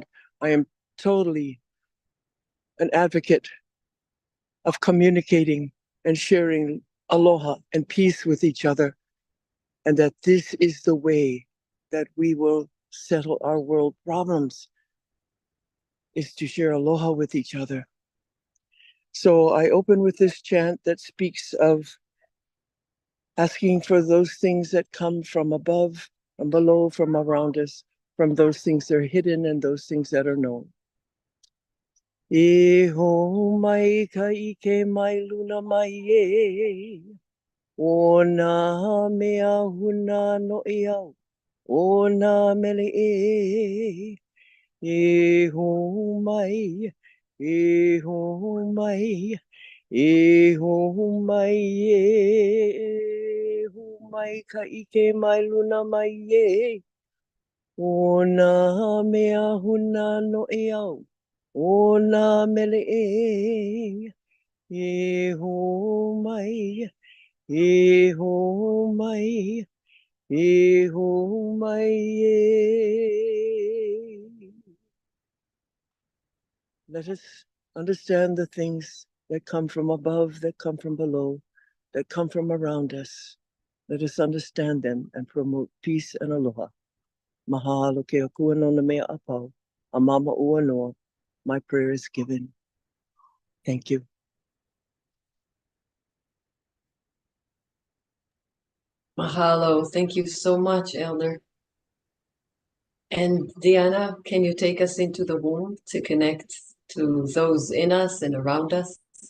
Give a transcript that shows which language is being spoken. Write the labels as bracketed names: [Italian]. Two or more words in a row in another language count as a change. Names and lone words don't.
[English] I am totally an advocate of communicating and sharing aloha and peace with each other, and that this is the way that we will settle our world problems, is to share aloha with each other. So I open with this chant that speaks of asking for those things that come from above, from below, from around us, from those things that are hidden and those things that are known. [Hawaiian] E ho mai ka ike mai luna mai e, o nā mea huna no i au, o nā mele e ho mai, e ho mai, e ho mai e ho mai ka ike mai luna mai e, o nā mea huna no i au. O nā mele e ho mai, e ho mai, e ho mai e. [English] Let us understand the things that come from above, that come from below, that come from around us. Let us understand them and promote peace and aloha. [Hawaiian] Mahalo ke akua no na mea apau, a mama ua noa. [English] My prayer is given. Thank you. Mahalo. Thank you so much, Elder. And Diana, can you take us into the womb to connect to those in us and around us?